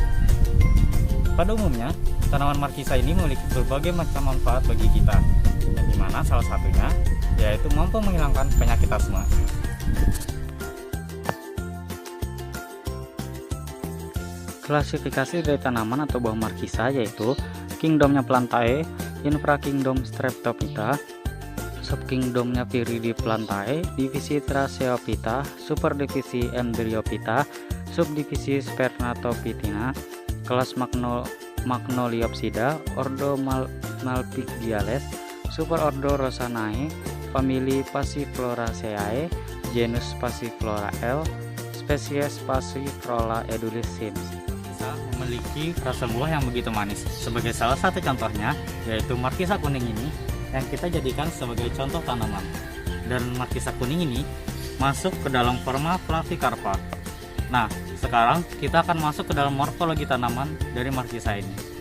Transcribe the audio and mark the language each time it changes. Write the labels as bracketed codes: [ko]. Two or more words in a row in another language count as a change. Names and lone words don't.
[id] Pada umumnya, tanaman markisa ini memiliki berbagai macam manfaat bagi kita, dan dimana salah satunya yaitu mampu menghilangkan penyakit asma. Klasifikasi dari tanaman atau buah markisa yaitu kingdomnya Plantae, infrakingdom Streptophyta, subkingdomnya Viridiplantae, divisi Tracheophyta, superdivisi Embryophyta, subdivisi Spernatophytina, kelas Magnoliopsida, ordo Malpighiales, superordo Rosanae, famili Passifloraceae, genus Passiflora L, spesies Passiflora edulis sims. Bisa memiliki rasa buah yang begitu manis. Sebagai salah satu contohnya yaitu markisa kuning ini yang kita jadikan sebagai contoh tanaman. Dan markisa kuning ini masuk ke dalam forma Flavicarpa. Nah, sekarang kita akan masuk ke dalam morfologi tanaman dari markisa ini.